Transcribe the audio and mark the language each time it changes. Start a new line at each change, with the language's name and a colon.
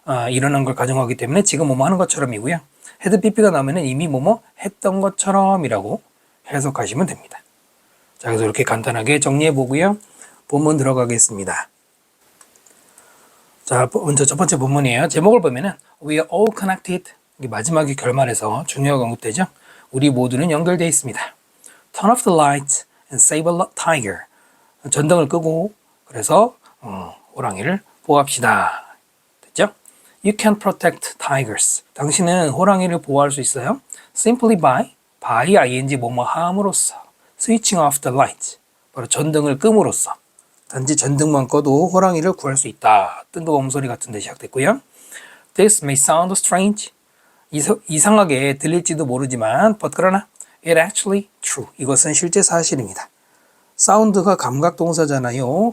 Korean: 일어난 걸 가정하기 때문에 지금 뭐뭐 하는 것처럼이고요. had pp가 나오면 이미 뭐뭐 했던 것처럼이라고 해석하시면 됩니다. 자, 그래서 이렇게 간단하게 정리해 보고요. 본문 들어가겠습니다. 자, 먼저 첫 번째 본문이에요. 제목을 보면은
English: We are all connected.
Korean: 이게 마지막에 결말에서 중요하게 언급되죠. 우리 모두는 연결되어 있습니다.
English: Turn off the lights and save a tiger.
Korean: 전등을 끄고 그래서 호랑이를 보호합시다.
English: 됐죠? You can protect tigers.
Korean: 당신은 호랑이를 보호할 수 있어요.
English: Simply by ing
Korean: 뭐뭐 함으로써
English: switching off the lights.
Korean: 바로 전등을 끔으로써 단지 전등만 꺼도 호랑이를 구할 수 있다. 뜬금없는 소리 같은데 시작됐고요.
English: This may sound strange.
Korean: 이상하게 들릴지도 모르지만 but 그러나
English: it actually true.
Korean: 이것은 실제 사실입니다. 사운드가 감각동사잖아요.